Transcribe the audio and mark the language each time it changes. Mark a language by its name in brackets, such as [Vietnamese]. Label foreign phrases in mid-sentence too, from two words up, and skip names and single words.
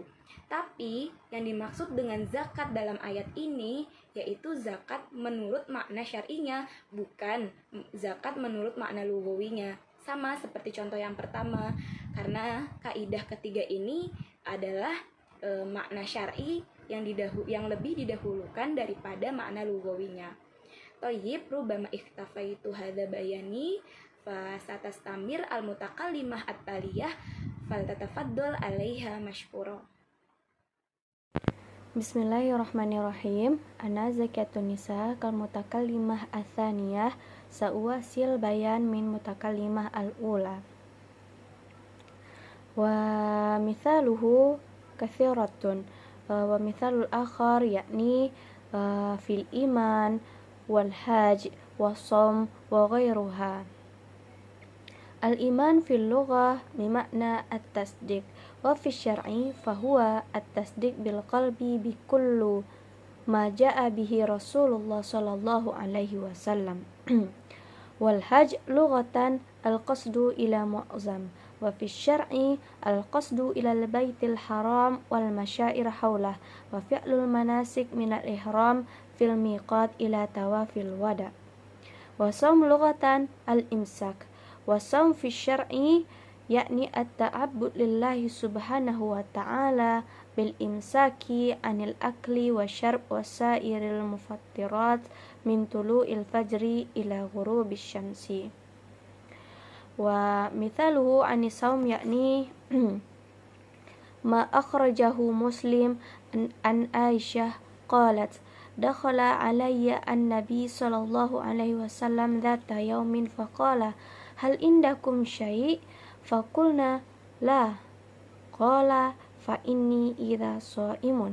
[Indonesian] Tapi yang dimaksud dengan zakat dalam ayat ini yaitu zakat menurut makna syar'inya, bukan zakat menurut makna lugawinya. Sama seperti contoh yang pertama, karena kaidah ketiga ini adalah makna syar'i yang lebih didahulukan daripada makna lugawinya. [Arabic] طيب، ربما اختفيت هذا بياني فستستمر المتكلمة التالية فلتتفضل عليها مشكورة. بسم الله الرحمن الرحيم. أنا زكاة النساء كالمتكلمة الثانية سأواصل بيان من المتكلمة الأولى. ومثاله كثيرة ومثال الآخر يعني في الإيمان والحج والصوم وغيرها. الإيمان في اللغة بمعنى التصديق وفي الشرع فهو التصديق بالقلب بكل ما جاء به رسول الله صلى الله عليه وسلم. والحج لغة القصد إلى معظم وفي الشرع القصد إلى البيت الحرام والمشاعر حوله وفعل المناسك من الإحرام في الميقات إلى طواف الوداع. والصوم لغة الإمساك والصوم في الشرع يعني التعبد لله سبحانه وتعالى بالإمساك عن الأكل والشرب وسائر المفطرات من طلوع الفجر إلى غروب الشمس. ومثاله عن الصوم يعني ما أخرجه مسلم عن عائشة قالت دخل علي النبي صلى الله عليه وسلم ذات يوم فقال هل عندكم شيء فقلنا لا قال فإني إذا صائم